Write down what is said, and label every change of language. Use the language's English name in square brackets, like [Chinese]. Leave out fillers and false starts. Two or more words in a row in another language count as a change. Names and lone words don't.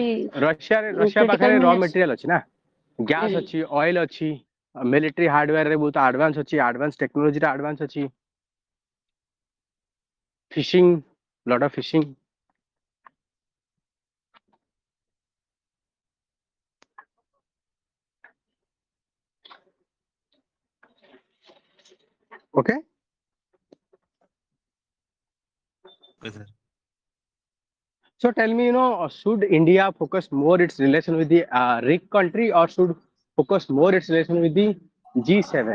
[Odia] ରଷିଆ ପାଖରେ [English] raw material [Odia] ଅଛି ନା, ଗ୍ୟାସ୍ ଅଛି, ଅଏଲ ଅଛି, [English] military hardware [Odia] ରେ ବହୁତ ଆଡଭାନ୍ସ ଅଛି, [English] advance technologyre [Odia] ଆଡଭାନ୍ସ ଅଛି, ଫିशिଂ, [English] lot of fishing. Okay. Okay, sir. So tell me, should India focus more its relation with the RIC country or should focus more its relation with the G7?